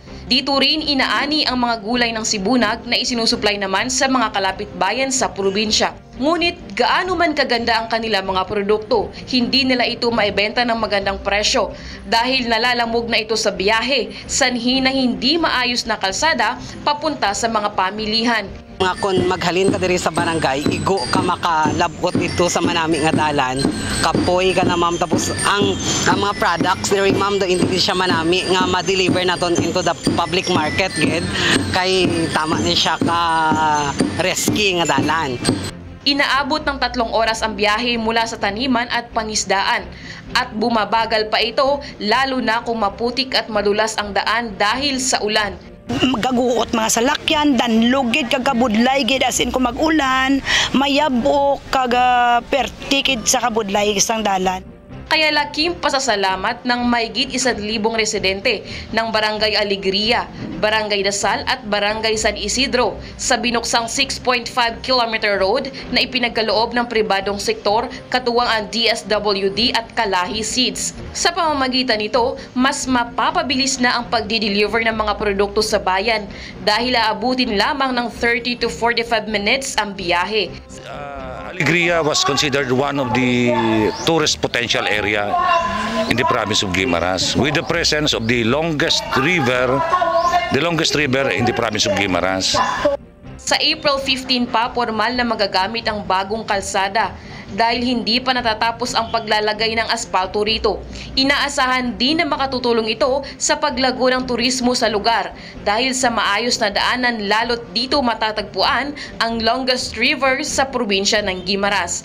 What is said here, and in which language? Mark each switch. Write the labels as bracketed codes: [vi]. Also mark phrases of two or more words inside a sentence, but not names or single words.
[tl] Dito rin inaani ang mga gulay ng Sibunag na isinusupply naman sa mga kalapit bayan sa probinsya. Ngunit gaano man kaganda ang kanilang mga produkto, hindi nila ito maibenta ng magandang presyo dahil nalalamog na ito sa biyahe, sanhi na hindi maayos na kalsada papunta sa mga pamilihan. [hil] Nga kung maghalin ka diri sa barangay, igo ka makalabot ito sa manami nga dalan, kapoy ka na ma'am, tapos ang mga products diri ma'am do hindi siya manami nga ma-deliver naton [en] into the public market [hil] gid kay tama ni siya ka risky nga dalan. [tl] Inaabot ng 3 oras ang biyahe mula sa taniman at pangisdaan at bumabagal pa ito lalo na kung maputik at madulas ang daan dahil sa ulan. [hil] Magaguot mga salakyan, danlugid kagabudlay gid as in kung mag-ulan, mayabok kaga pertikid sa kabudlay isang dalan. [tl] Kaya laking pasasalamat ng mahigit 1,000 residente ng Barangay Alegria, Barangay Dasal at Barangay San Isidro sa binuksang 6.5 km road na ipinagkaloob ng pribadong sektor katuwang ang DSWD at Kalahi Seeds. Sa pamamagitan nito, mas mapapabilis na ang pagdi-deliver ng mga produkto sa bayan dahil aabutin lamang ng [en] 30 to 45 minutes [tl] ang biyahe. [en] Alegria was considered one of the tourist potential area in the province of Guimaras with the presence of the longest river in the province of Guimaras. [tl] Sa April 15 pa, formal na magagamit ang bagong kalsada dahil hindi pa natatapos ang paglalagay ng aspalto rito. Inaasahan din na makatutulong ito sa paglago ng turismo sa lugar dahil sa maayos na daanan lalo't dito matatagpuan ang [en] longest river [tl] sa probinsya ng Guimaras.